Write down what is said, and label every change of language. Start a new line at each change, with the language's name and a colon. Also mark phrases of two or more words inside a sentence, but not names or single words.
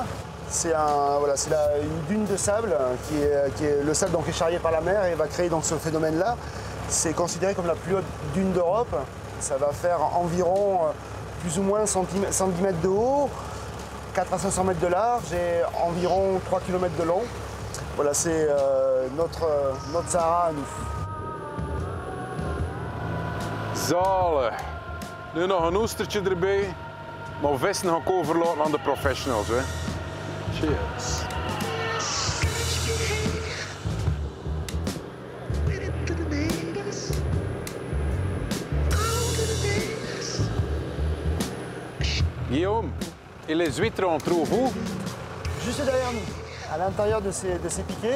French: C'est une dune de sable le sable donc, est charrié par la mer et va créer donc, ce phénomène-là. C'est considéré comme la plus haute dune d'Europe. Ça va faire environ plus ou moins 110 mètres de haut, 400 à 500 mètres de large et environ 3 km de long. Voilà, c'est notre Sahara à nous.
Dutch: Zalig. Nu nog een oestertje erbij. Maar vissen ga ik overlaten aan de professionals. Hè. Cheers.
French: Guillaume, et les huîtres, on trouve où? Juste derrière nous, à l'intérieur de ces piquets.